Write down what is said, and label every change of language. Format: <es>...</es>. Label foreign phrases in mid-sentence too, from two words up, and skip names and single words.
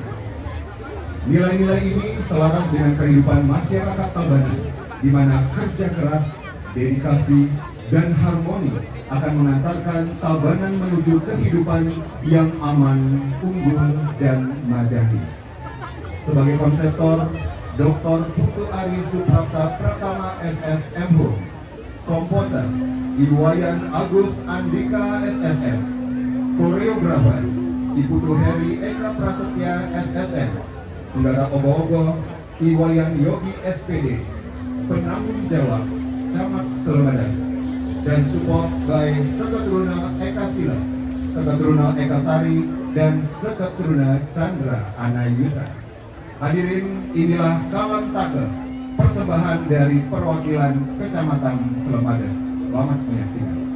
<id>Nilai-nilai ini selaras dengan kehidupan masyarakat Tabanan, di mana kerja keras, dedikasi, dan harmoni akan mengantarkan Tabanan menuju kehidupan yang aman, unggul, dan madani. Sebagai konseptor, Dr. Putu Ari Suprapta Pratama SSMH, komposer Iwayan Agus Andika SSM, koreografer Iputu Heri Eka Prasetya SSM, Udara Ogo-Ogo Iwayan Yogi SPD, penanggung jawab Camat Selebadan, dan</id> <en>support by</en> <id>Seketruna Eka Sila, Seketruna Eka Sari, dan Seketruna Chandra Anayusa. Hadirin, inilah Kawan Take, persembahan dari perwakilan Kecamatan Selebadan. Selamat menyaksikan.</id>